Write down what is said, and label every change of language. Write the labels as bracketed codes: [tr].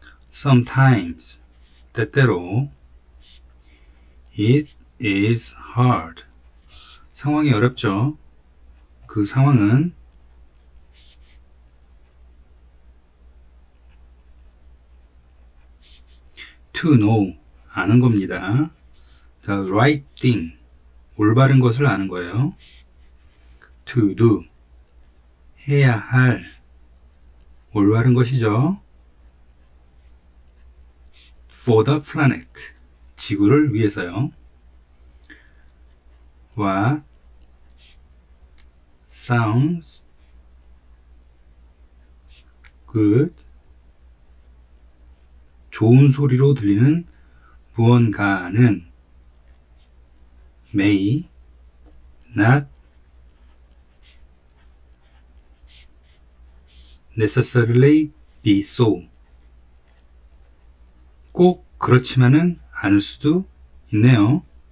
[en] Sometimes [ko] 때때로 [en] It is hard [ko] 상황이 어렵죠. 그 상황은 [en] to know [ko] 아는 겁니다. [en] The right thing [ko] 올바른 것을 아는 거예요. [en] to do [ko] 해야 할 올바른 것이죠. [en] for the planet [ko] 지구를 위해서요. [en] what sounds good [ko] 좋은 소리로 들리는 무언가는 [en] may not necessarily be so [ko] 꼭 그렇지만은 않을 수도 있네요.